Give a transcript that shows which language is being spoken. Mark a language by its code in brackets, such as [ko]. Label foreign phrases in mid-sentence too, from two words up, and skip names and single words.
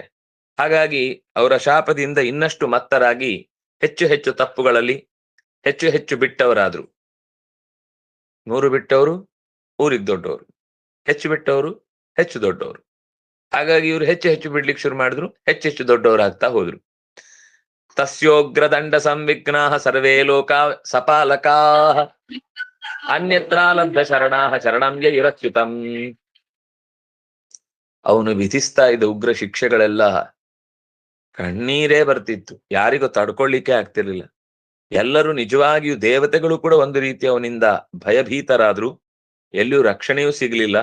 [kn] ಹಾಗಾಗಿ ಅವರ ಶಾಪದಿಂದ ಇನ್ನಷ್ಟು ಮತ್ತರಾಗಿ ಹೆಚ್ಚು ಹೆಚ್ಚು ತಪ್ಪುಗಳಲ್ಲಿ ಹೆಚ್ಚು ಹೆಚ್ಚು ಬಿಟ್ಟವರಾದ್ರು. 100 ಬಿಟ್ಟವರು ಊರಿಗೆ ದೊಡ್ಡವರು, ಹೆಚ್ಚು ಬಿಟ್ಟವರು ಹೆಚ್ಚು ದೊಡ್ಡವರು. ಹಾಗಾಗಿ ಇವರು ಹೆಚ್ಚು ಹೆಚ್ಚು ಬಿಡ್ಲಿಕ್ಕೆ ಶುರು ಮಾಡಿದ್ರು, ಹೆಚ್ಚು ಹೆಚ್ಚು ದೊಡ್ಡವರಾಗ್ತಾ ಹೋದ್ರು. [sa] ತಸ್ಯೋಗ್ರದಂಡ ಸಂವಿಘ್ನಾ ಸರ್ವೇ ಲೋಕಾ ಸಪಾಲಕಾ ಅನ್ಯತ್ರ ಲಬ್ಧ ಶರಣಾ ಶರಣಂ ಯಯುರಚ್ಯುತಂ. [kn] ಅವನು ವಿಧಿಸ್ತಾ ಇದ್ದ ಉಗ್ರ ಶಿಕ್ಷೆಗಳೆಲ್ಲ ಕಣ್ಣೀರೇ ಬರ್ತಿತ್ತು, ಯಾರಿಗೂ ತಡ್ಕೊಳ್ಳಿಕ್ಕೆ ಆಗ್ತಿರ್ಲಿಲ್ಲ. ಎಲ್ಲರೂ ನಿಜವಾಗಿಯೂ ದೇವತೆಗಳು ಕೂಡ ಒಂದು ರೀತಿ ಅವನಿಂದ ಭಯಭೀತರಾದ್ರು, ಎಲ್ಲಿಯೂ ರಕ್ಷಣೆಯೂ ಸಿಗ್ಲಿಲ್ಲ.